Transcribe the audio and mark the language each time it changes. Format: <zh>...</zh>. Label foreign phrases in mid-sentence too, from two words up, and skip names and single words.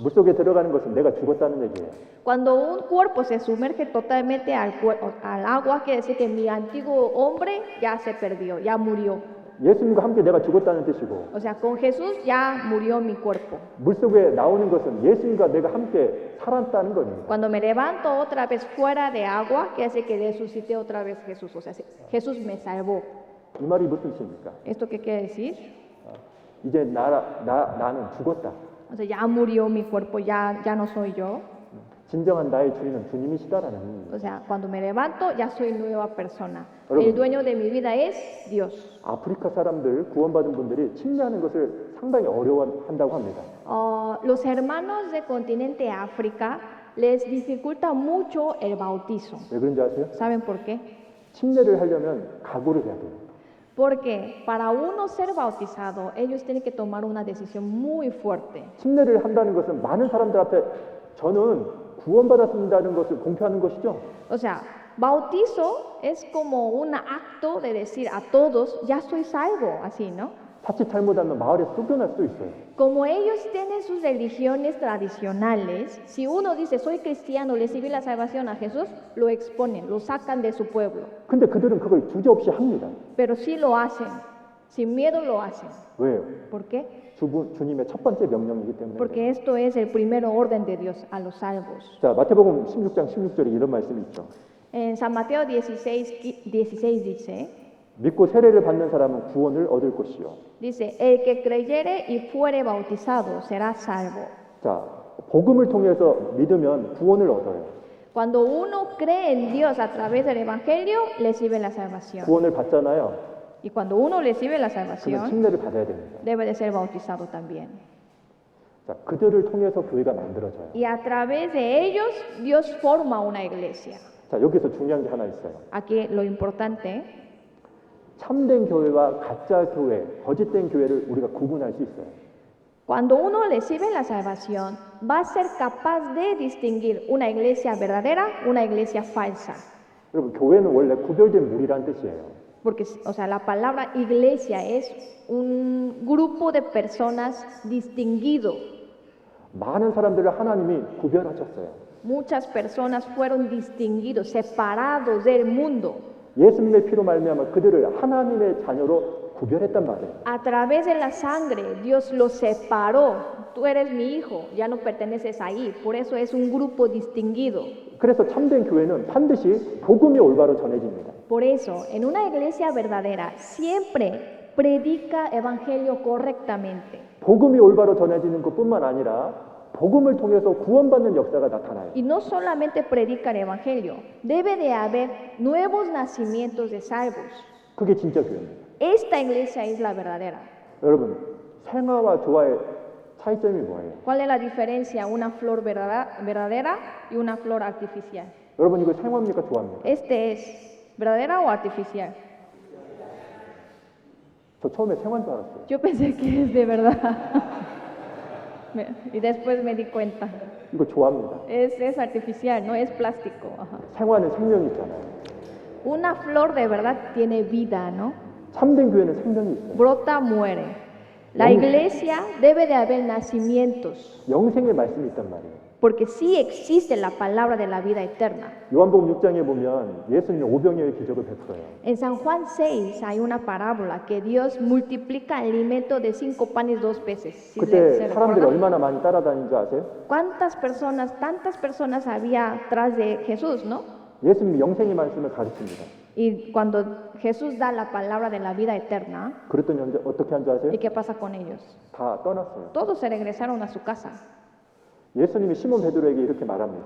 <ko>물속에 들어가는 것은 내가 죽었다는 얘기예요.</ko> <es>Cuando un cuerpo se sumerge totalmente al agua, quiere decir que mi antiguo hombre ya se perdió, ya murió.</es> <ko>예수님과 함께 내가 죽었다는 뜻이고,</ko> <es>O sea, con Jesús ya murió mi cuerpo.</es> <ko>물속에 나오는 것은 예수님과 내가 함께 살았다는 겁니다.</ko> <es>Cuando me levanto otra vez fuera de agua, quiere decir que resucité otra vez Jesús. O sea, Jesús me salvó.</es> <ko>이 말이 무슨 뜻입니까?</ko> <es>¿Esto qué quiere decir?</es> <ko>이제 나는 죽었다.</ko> <es>O sea, ya murió mi cuerpo, ya no soy yo.</es> <ko>진정한 나의 주인은 주님이시다라는 의미입니다.</ko> <es>O sea, cuando me levanto ya soy nueva persona.</es> <ko>여러분.</ko> <es>El dueño de mi vida es Dios.</es> <ko>아프리카 사람들, 구원받은 분들이 침례하는 것을 상당히 어려워한다고 합니다.</ko> <es>Los hermanos del continente África les dificulta mucho el bautizo.</es> <ko>왜 그런지 아세요?</ko> <es>¿Saben por qué?</es> <ko>침례를 하려면 각오를 해야 돼요.</ko> <es>Porque para uno ser bautizado, ellos tienen que tomar una decisión muy fuerte.</es> <ko>침례를 한다는 것은 많은 사람들 앞에 저는 구원받았습니다는 것을 공표하는 것이죠.</ko> <es>O sea, bautizo es como un acto de decir a todos, ya soy salvo, así, ¿no?</es> <ko>자칫 잘못하면 마을에 쫓겨날 수도 있어요.</ko> <es>Como ellos tienen sus religiones tradicionales, si uno dice soy cristiano, recibí la salvación a Jesús, lo exponen, lo sacan de su pueblo.</es> <ko>근데 그들은 그걸 주저없이 합니다.</ko> <es>Pero sí lo hacen, sin miedo lo hacen.</es> <ko>왜요?</ko> <es>¿Por qué?</es> <ko>주님의 첫 번째 명령이기 때문에.</ko> <es>Porque esto es el primer orden de Dios a los salvos.</es> <ko>자, 마태복음 16장 16절에 이런 말씀이 있죠.</ko> <es>En San Mateo 16 dice,</es> <ko>믿고 세례를 받는 사람은 구원을 얻을 것이요.</ko> <es>dice, el que creyere y fuere bautizado será salvo.</es> <ko>자, 복음을 통해서 믿으면 구원을 얻어요.</ko> <es>Cuando uno cree en Dios a través del Evangelio, recibe la salvación.</es> <ko>구원을 받잖아요.</ko> <es>Y cuando uno recibe la</es> <ko>그러면</ko> <es>salvación,</es> <ko>침례를 받아야 됩니다.</ko> <es>debe de ser bautizado también.</es> <ko>자, 그들을 통해서 교회가 만들어져요.</ko> <es>Y a través de ellos, Dios forma una iglesia.</es> <ko>자, 여기서 중요한 게 하나 있어요.</ko> <es>Aquí lo importante,</es> <ko>참된 교회와 가짜 교회, 거짓된 교회를 우리가 구분할 수 있어요.</ko> <es>cuando uno recibe la salvación, va a ser capaz de distinguir una iglesia verdadera, una iglesia falsa.</es> <ko>여러분, 교회는 원래 구별된 무리란 뜻이에요.</ko> <es>Porque, o sea, la palabra iglesia es un grupo de personas distinguido.</es> <ko>많은 사람들을 하나님이 구별하셨어요.</ko> <es>Muchas personas fueron distinguidos, separados del mundo.</es> <ko>예수님의 피로 말미암아 그들을 하나님의 자녀로 구별했단 말이에요.</ko> <es>A través de la sangre, Dios los separó. Tú eres mi hijo, ya no perteneces ahí. Por eso es un grupo distinguido.</es> <ko>그래서 참된 교회는 반드시 복음이 올바로 전해집니다.</ko> <es>Por eso, en una iglesia verdadera, siempre predica evangelio correctamente.</es> <ko>복음이 올바로 전해지는 것뿐만 아니라 복음을 통해서 구원받는 역사가 나타나요.</ko> <es>Y no solamente predica el evangelio, debe de haber nuevos nacimientos de salvos.</es> <ko>그게 진짜 교회입니다.</ko> <es>Esta iglesia es la verdadera.</es> <ko>여러분, 생화와 조화의 차이점이 뭐예요?</ko> <es>¿Cuál es la diferencia? Una flor verdadera y una flor artificial.</es> <ko>여러분, 이거 생화입니까 조화입니까?</ko> <es>Este es verdadera o artificial.</es> <ko>저 처음에 생화인 줄 알았어요.</ko> <es>Yo pensé que es de verdad. Y después me di cuenta.</es> <ko>이거 조화입니다.</ko> <es>Es artificial, no es plástico. Ajá.</es> <ko>생화는 생명이 있잖아요.</ko> <es>Una flor de verdad tiene vida, ¿no?</es> <ko>참된 교회는 생명이 있어요.</ko> <es>Brota, muere. La iglesia debe de haber nacimientos.</es> <ko>영생의 말씀이 있단 말이에요.</ko> <es>porque sí existe la palabra de la vida eterna.</es> <ko>요한복음 6장에 보면 예수님이 오병이어의 기적을 베풀어요.</ko> <es>En San Juan 6 hay una parábola que Dios multiplica el alimento de 5 panes 2 peces. ¿Sí</es> <ko>그때</ko> <es>se</es> <ko>사람들이</ko> <es>recuerdan?</es> <ko>얼마나 많이 따라다닌 줄 아세요?</ko> <es>¿Cuántas personas, tantas personas había tras de Jesús, no?</es> <ko>예수님이 영생의 말씀을 가르칩니다.</ko> <es>Y cuando Jesús da la palabra de la vida eterna,</es> <ko>그랬더니 어떻게 한 줄 아세요?</ko> <es>¿y qué pasa con ellos?</es> <ko>다 떠났어요.</ko> <es>Todos se regresaron a su casa.</es> <ko>예수님이 시몬 베드로에게 이렇게 말합니다.</ko>